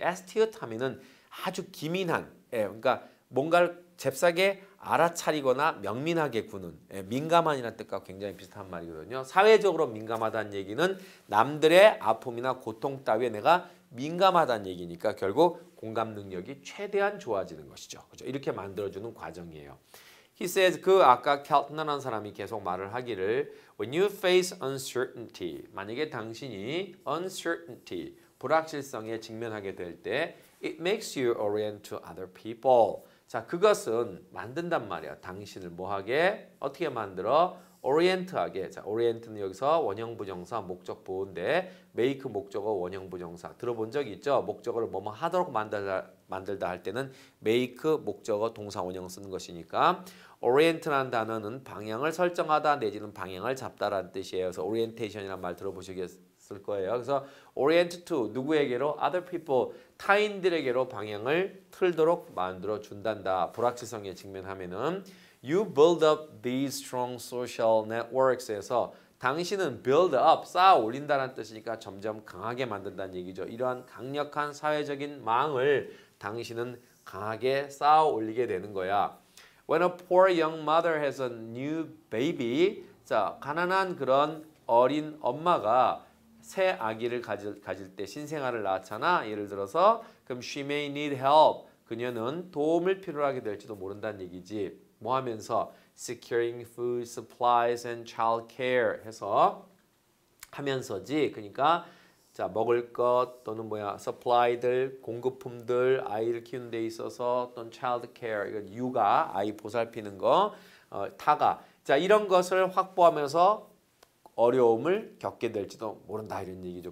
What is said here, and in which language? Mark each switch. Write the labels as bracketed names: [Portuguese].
[Korean] astute 하면은 아주 기민한, 그러니까 뭔가를 잽싸게 알아차리거나 명민하게 구는, 민감한이라는 뜻과 굉장히 비슷한 말이거든요. 사회적으로 민감하다는 얘기는 남들의 아픔이나 고통 따위에 내가 민감하다는 얘기니까 결국 공감 능력이 최대한 좋아지는 것이죠. 그렇죠? 이렇게 만들어주는 과정이에요. [English] He says [Korean] 그 아까 켈트너라는 사람이 계속 말을 하기를 [English] When you face uncertainty [Korean] 만약에 당신이 [English] uncertainty [Korean] 불확실성에 직면하게 될 때 [English] it makes you orient to other people. [Korean] 자 그것은 만든단 말이야. 당신을 뭐하게 어떻게 만들어? orient하게. 자 orient는 여기서 원형부정사 목적 보호인데 make 목적어 원형부정사 들어본 적 있죠? 목적어를 뭐뭐 하도록 만들다 할 때는 make 목적어 동사 원형 쓰는 것이니까 orient라는 단어는 방향을 설정하다 내지는 방향을 잡다라는 뜻이에요. 그래서 orientation이라는 말 들어보시겠을 거예요. 그래서 orient to 누구에게로? other people 타인들에게로 방향을 틀도록 만들어 준단다. 불확실성에 직면하면은 [English] You build up these strong social networks [Korean] 에서 당신은 build up, 쌓아 올린다는 뜻이니까 점점 강하게 만든다는 얘기죠. 이러한 강력한 사회적인 망을 당신은 강하게 쌓아 올리게 되는 거야. [English] When a poor young mother has a new baby, [Korean] 자 가난한 그런 어린 엄마가 새 아기를 가질 때 신생아를 낳잖아. 예를 들어서 그럼 [English] she may need help. [Korean] 그녀는 도움을 필요하게 될지도 모른다는 얘기지. 뭐 하면서 [English] securing food supplies and child care [Korean] 해서 하면서지. 그러니까 자 먹을 것 또는 뭐야 supply들 공급품들 아이를 키우는 데 있어서 또는 child care 이건 육아 아이 보살피는 거 타가 자 이런 것을 확보하면서 어려움을 겪게 될지도 모른다 이런 얘기죠.